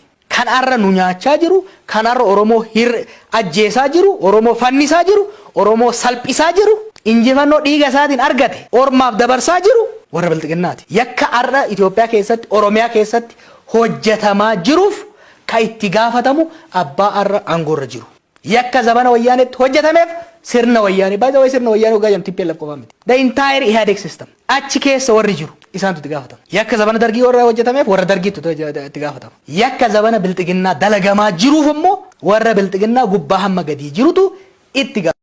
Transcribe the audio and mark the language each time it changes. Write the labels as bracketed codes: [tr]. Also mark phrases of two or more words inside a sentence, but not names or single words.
[om] Kan arra nu nyaachaa jiru, kan arra Oromoo ajjeesaa jiru, Oromoo fannisaa jiru, Oromoo salphisaa jiru, injifannoo dhiiga isaatiin argate ormaaf dabarsaa jiru warra bilxiginnaati. Yakka arra Itoophiyaa keessatti, Oromiyaa keessatti hojjetamaa jiruuf ka itti gaafatamu abbaa arra aangoorra jiru. Yakka zabana Wayyaaneetti hojjetameef sirna Wayyaanee, [en] by the way [om] sirna Wayyaanee hoggaa jamtii PLF qofaa miti. [en] The entire Ihadeg system [om] achi keessa warri jiru isaantu itti gaafatama. Yakka zabana Dargii warra hojjetameef warra Dargiitu itti gaafatama. Yakka zabana bilxiginnaa dalagamaa jiruuf immoo warra bilxiginnaa gubbaa hamma gadii jirutu itti gaafatama.